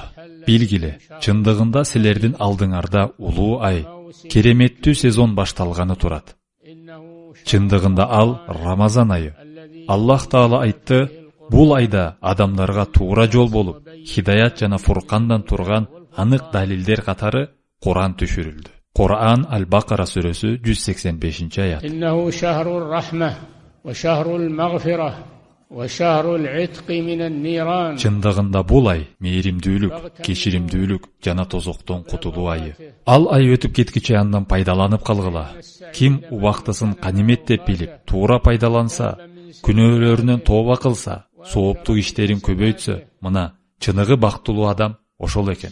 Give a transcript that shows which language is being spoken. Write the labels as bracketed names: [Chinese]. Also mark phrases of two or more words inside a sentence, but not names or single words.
[Kyrgyz] Билгиле, чындыгында силердин алдыңарда улуу ай, кереметтүү сезон башталганы турат. Чындыгында ал Рамазан айы. Аллах Таала айтты, бул айда адамдарга туура жол болуп, хидаят жана фуркандан турган анык далилдер катары Кур'ан түшүрүлдү. Кур'ан Аль-Бакара сүрөсү 185-аят. [Arabic] إنه شهر الرحمة وشهر المغفرة وشهر العتق من النيران. [Kyrgyz] Чындыгында бул ай мээримдүүлүк, кечиримдүүлүк жана тозоктон кутулуу айы. Ал ай өтүп кеткиче андан пайдаланып калгыла. Ким убактысын канимет деп билип, туура пайдаланса, күнөөлөрүнөн тооба кылса, сооптуу иштерин көбөйтсө, мына чыныгы бактылуу адам ошол экен.